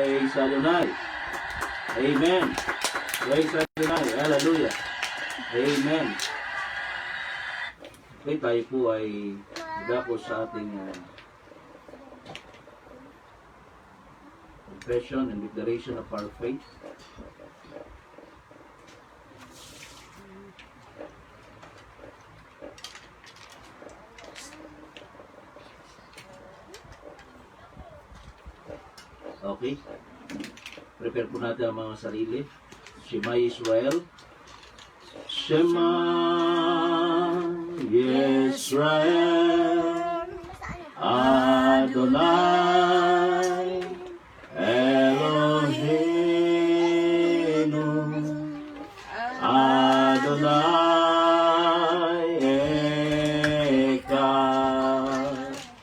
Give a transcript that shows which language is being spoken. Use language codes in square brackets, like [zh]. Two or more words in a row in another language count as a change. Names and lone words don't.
[en] Praise Adonai. Amen. Praise Adonai. Hallelujah. [tl] Amen. Okay, tayo po ay dako sa ating [en] confession and declaration of our faith. [tl] Okay. Prepare po natin ang mga sarili. [he] שמע ישראל. שמע ישראל אדוני אלוהינו אדוני אחד